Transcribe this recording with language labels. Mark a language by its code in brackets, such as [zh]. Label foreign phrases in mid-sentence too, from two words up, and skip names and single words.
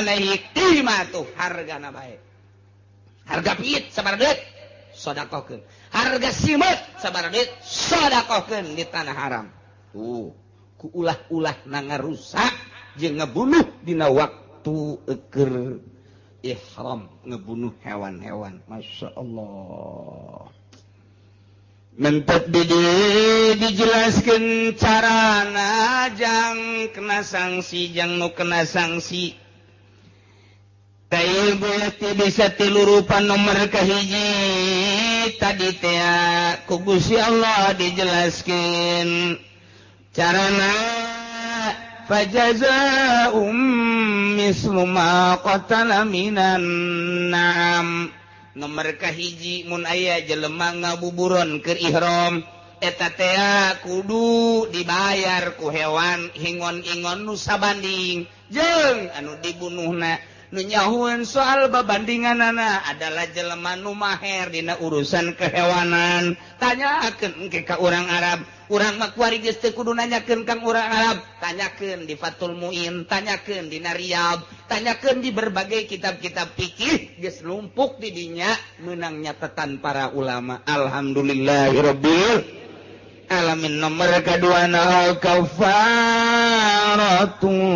[ar] عليه قيمة [su] hargana bae harga piit sabaraha deut sedekahkeun harga simet sabaraha deut sedekahkeun di tanah haram ku ulah-ulah na ngarusak jeung ngabunuh dina waktu keur ihram ngebunuh hewan-hewan [ar] ما شاء الله [su] mentep dijelaskan carana jang kena sanksi jang nu kena sanksi tail berarti bisa tilu rupa nomor kahiji tadi teh ku Gusti Allah dijelaskan carana [ar] فجزاء مثل ما قتل من النعم [su] nomor kahiji mun aya jelema ngabuburon keur ihram eta teh kudu dibayar ku hewan hingon-ingon nu sabanding jeung anu dibunuhna nu nyahueun soal babandinganana adalah jelema nu maher dina urusan kehewanan tanyakeun engke ka urang Arab urang mah kuari geus teu kudu nanyakeun kang urang Arab tanyakeun di Fathul Muin tanyakeun di Riyadh tanyakeun di berbagai kitab-kitab fikih geus lumpuk di dinya meunang nyatetan para ulama [ar] الحمد لله رب العالمين [su] nomor kaduana kafaratu